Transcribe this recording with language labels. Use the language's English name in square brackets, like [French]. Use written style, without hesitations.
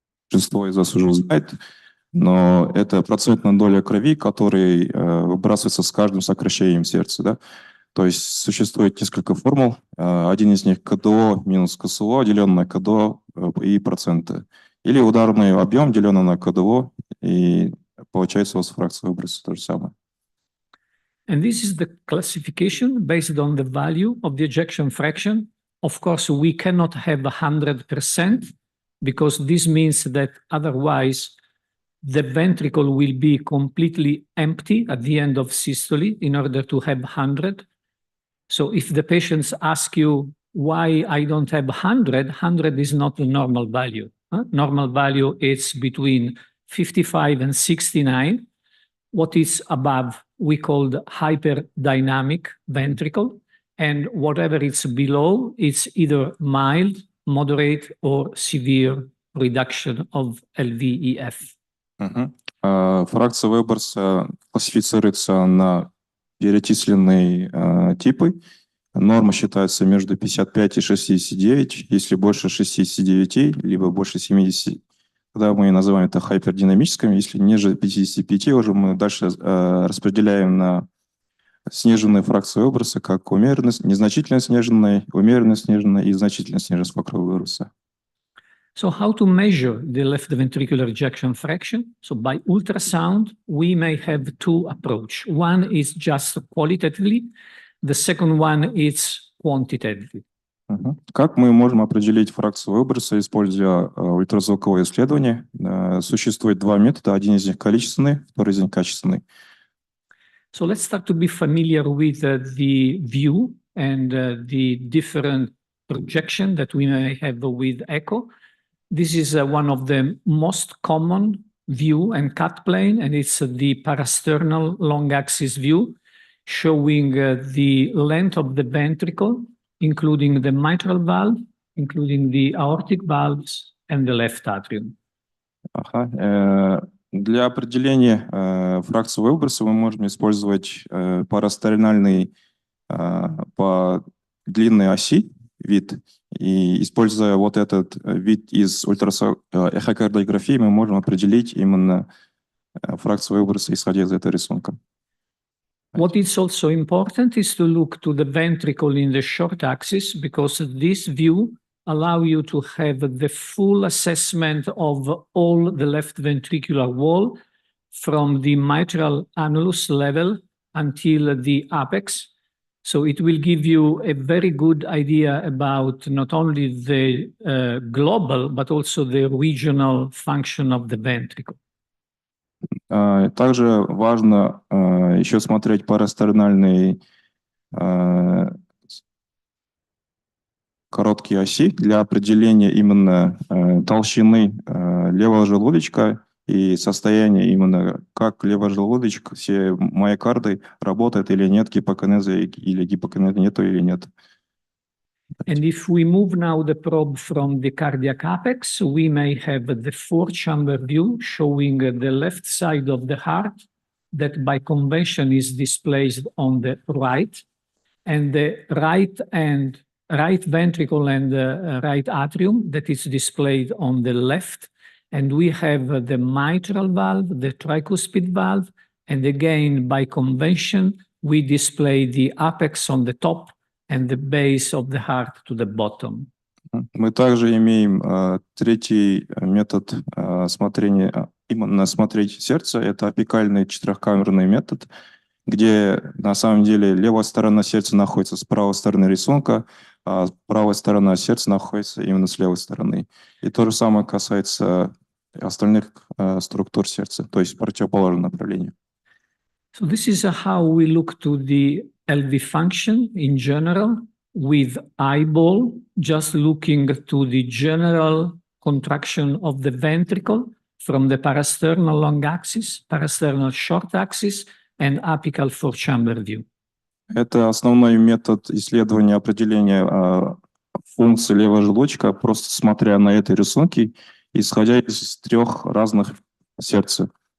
[Russian] Большинство из вас уже знает, но это процентная доля крови, которая выбрасывается с каждым сокращением сердца. Да? То есть существует несколько формул. Один из них КДО минус КСО, деленное на КДО и проценты. Или ударный объем, деленный на КДО, и получается у вас фракция выброса то же самое. [English] And this is the classification based on the value of the ejection fraction. Of course, we cannot have 100% because this means that otherwise the ventricle will be completely empty at the end of systole in order to have 100. So if the patients ask you why I don't have 100, 100 is not the normal value. Normal value is between 55 and 69. What is above we call the hyperdynamic ventricle, and whatever is below, it's either mild, moderate, or severe reduction of LVEF. [Russian] Фракция выброса классифицируется на перечисленные типы. Норма считается между 55 и 69. Если больше 69, либо больше 70, тогда мы называем это хайпердинамическим. Если ниже 55, уже мы дальше распределяем на сниженные фракции выброса, как умеренность, незначительно сниженная, умеренно сниженная и значительно сниженная фракция выброса. [English] So how to measure the left ventricular ejection fraction? So by ultrasound, we may have two approaches. One is just qualitatively. The second one is quantitatively. [Russian] Как мы можем определить фракцию выброса, используя ультразвуковое исследование? Существует два метода. Один из них количественный, второй из них качественный. [English] So let's start to be familiar with the view and the different projection that we may have with echo. This is one of the most common view and cut plane, and it's the parasternal long axis view, showing the length of the ventricle, including the mitral valve, including the aortic valves, and the left atrium. [Russian] Для определения фракции выброса мы можем использовать парастernальный по длинной оси вид. И используя вот этот вид из эхокардиографии, мы можем определить именно фракцию выброса, исходя из этого рисунка. [English] What is also important is to look to the ventricle in the short axis, because this view allows you to have the full assessment of all the left ventricular wall from the mitral annulus level until the apex. So it will give you a very good idea about not only the global, but also the regional function of the ventricle. [Russian] Также важно еще смотреть парастернальные короткие оси для определения именно толщины левого желудочка и состояния именно как левый желудочек, все миокарды работает или нет, гипокинеза или гипокинеза нету или нет. [English] And if we move now the probe from the cardiac apex, we may have the four-chamber view showing the left side of the heart that by convention is displaced on the right, and the right ventricle and the right atrium that is displayed on the left. And we have the mitral valve, the tricuspid valve, and again, by convention, we display the apex on the top and the base of the heart to the bottom. [Russian] Мы также имеем третий метод смотрения, именно смотреть сердце. Это апикальный четырехкамерный метод, где на самом деле левая сторона сердца находится с правой стороны рисунка, а правая сторона сердца находится именно с левой стороны. И то же самое касается остальных структур сердца, то есть противоположное направление. [English] So this is how we look to the LV function in general with eyeball, just looking to the general contraction of the ventricle from the parasternal long axis, parasternal short axis, and apical four-chamber view. [Russian] Это основной метод исследования определения функции левого желудочка, просто смотря на эти рисунки, исходя из трех разных сердца.